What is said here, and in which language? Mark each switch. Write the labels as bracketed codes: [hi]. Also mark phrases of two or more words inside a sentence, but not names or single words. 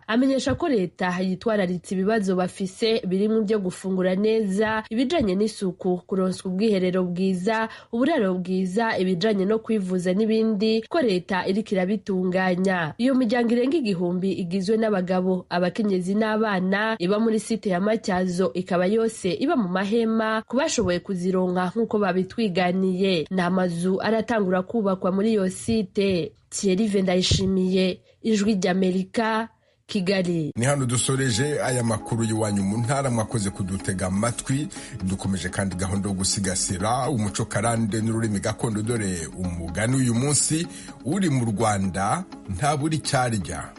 [rn] Amenyesha ko leta yitwararitse ibibazo bafise birimo byo gufungura neza, ibijanye n'isuku, kuronswa ubwiherero bwiza, uburaro bwiza, ibijanye no kwivuza n'ibindi ko leta iriko irabitunganya. Iyo miryango irenga 1000 igizwe n'abagabo, abakenyezi n'abana iba muri site ya Matyazo ikaba yose iba mu mahema kubashoboye kuzironka nkuko babitwiganiye. N'amazu aratangura kubakwa muri iyo site. Thierry Ndayishimiye, Ijwi ry'Amerika, Kigali. [rw] Ni hano dusoreje aya makuru y'iwanyu mu ntara mwakoze kudutega amatwi. Dukomeje kandi gahunda yo gusigasira umuco karande n'ururimi gakondo, dore umugani uyu munsi uri mu Rwanda nta buri cyarya.